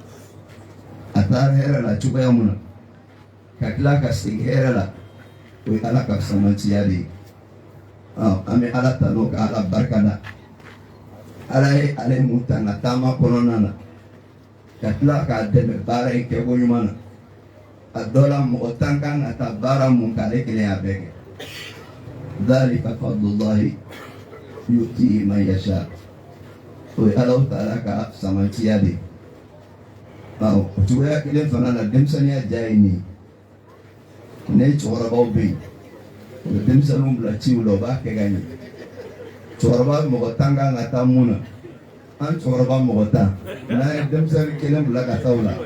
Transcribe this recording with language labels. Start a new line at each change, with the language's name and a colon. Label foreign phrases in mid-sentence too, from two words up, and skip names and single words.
Bambara: a taara hɛrɛ la cogoya mun na ka tila ka segin hɛrɛ la o ye Ala ka samantiya de ye an bɛ Ala tanu ka Ala barika da Ala ye ale mun ta n ka taama kɔnɔna na ka tila k'a dɛmɛ baara in kɛko ɲuman na a dɔ la mɔgɔ tan kan ka taa baara mun k'ale kelen y'a bɛɛ kɛ
Arabic: ذلك فضل الله يؤتيه من يشاء
Bambara: o ye Alahu Taala ka samantiya de ye o cogoya kelen fana na denmisɛnniya diya ye nin ye ne cɛkɔrɔbaw bɛ yen o bɛ denmisɛnninw bila ciw la o b'a kɛ ka ɲɛ cɛkɔrɔba mɔgɔ tan kan ka taa mun na an cɛkɔrɔba mɔgɔ tan n'an ye denmisɛnnin kelen bila ka taa o la